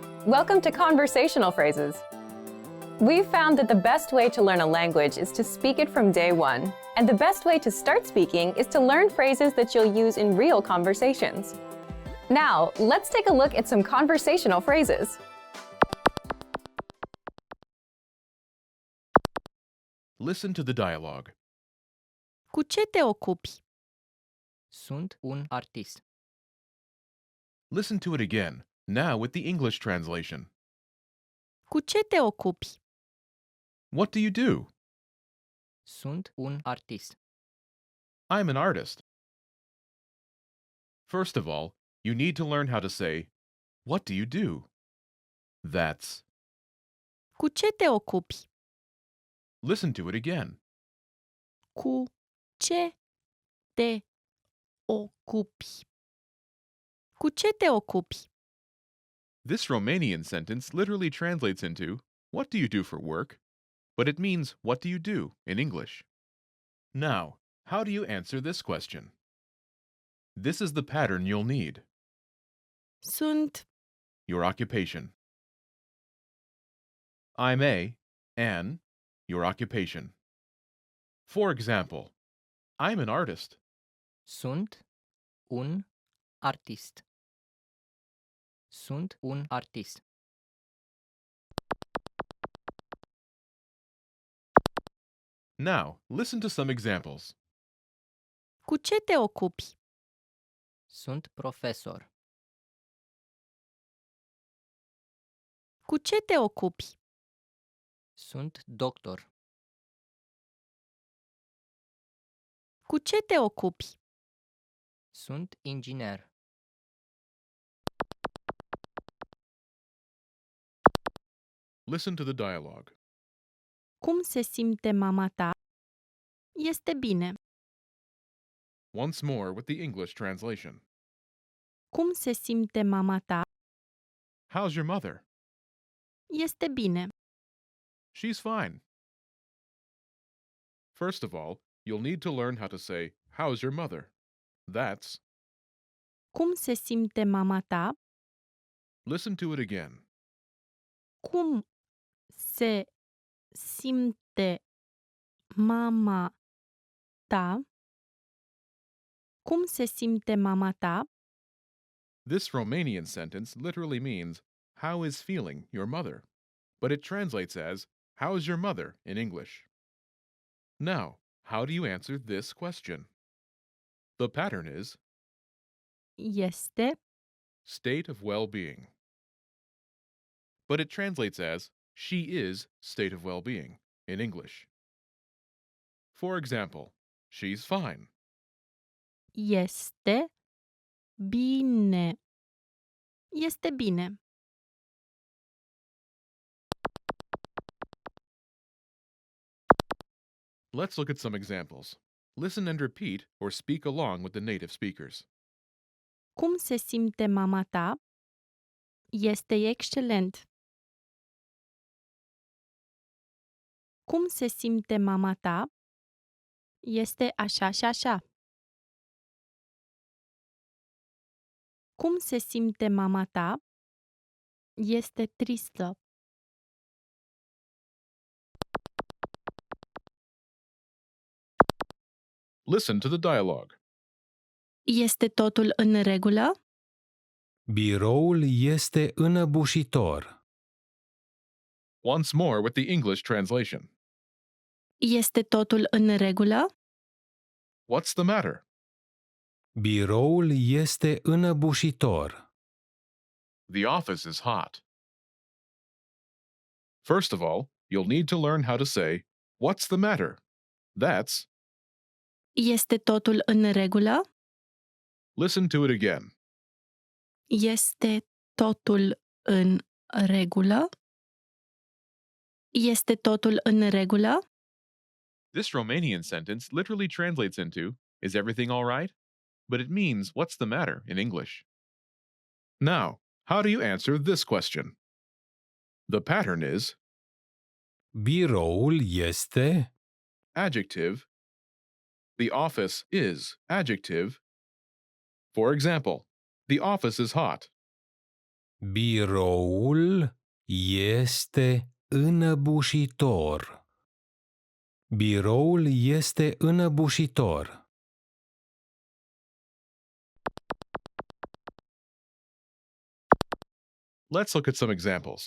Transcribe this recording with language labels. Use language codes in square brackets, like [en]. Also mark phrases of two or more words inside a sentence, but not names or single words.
[en] Welcome to Conversational Phrases. We've found that the best way to learn a language is to speak it from day one. And the best way to start speaking is to learn phrases that you'll use in real conversations. Now, let's take a look at some conversational phrases. Listen to the dialogue. [ro] Cu ce te ocupi? Sunt un artist. [en] Listen to it again, now with the English translation. [ro] Cu ce te ocupi? [en] What do you do? [ro] Sunt un artist. [en] I'm an artist. First of all, you need to learn how to say, what do you do? That's. [ro] Cu ce te ocupi? [en] Listen to it again. [ro] Cu ce te ocupi? Cu ce te ocupi? [en] This Romanian sentence literally translates into, what do you do for work? But it means, what do you do in English? Now, how do you answer this question? This is the pattern you'll need. Sunt Your occupation. I'm an, your occupation. For example, I'm an artist. [ro] Sunt un artist. Sunt un artist. [en] Now, listen to some examples. [ro] Cu ce te ocupi? Sunt profesor. Cu ce te ocupi? Sunt doctor. Cu ce te ocupi? Sunt inginer. [en] Listen to the dialogue. [ro] Cum se simte mama ta? Este bine. [en] Once more with the English translation. [ro] Cum se simte mama ta? [en] How's your mother? [ro] Este bine. [en] She's fine. First of all, you'll need to learn how to say, how's your mother? That's. [ro] Cum se simte mama ta? [en] Listen to it again. [ro] Cum se simte mama ta? Cum se simte mama ta? [en] This Romanian sentence literally means, how is feeling your mother? But it translates as, how's your mother in English? Now, how do you answer this question? The pattern is Este state of well-being. But it translates as, she is state of well-being in English. For example, she's fine. [ro] Este bine. Este bine. [en] Let's look at some examples. Listen and repeat or speak along with the native speakers. [ro] Cum se simte mama ta? Este excelent. Cum se simte mama ta? Este așa și așa. Cum se simte mama ta? Este tristă. [en] Listen to the dialogue. [ro] Este totul în regulă? Biroul este înăbușitor. [en] Once more with the English translation. [ro] Este totul în regulă? [en] What's the matter? [ro] Biroul este înăbușitor. [en] The office is hot. First of all, you'll need to learn how to say, what's the matter? That's. [ro] Este totul în regulă? [en] Listen to it again. [ro] Este totul în regulă? Este totul în regulă? [en] This Romanian sentence literally translates into, is everything all right? But it means, what's the matter in English? Now, how do you answer this question? The pattern is [ro] Biroul este, [en] adjective. The office is adjective. For example, the office is hot. [ro] biroul este înăbușitor. Biroul este înăbușitor. [en] Let's look at some examples.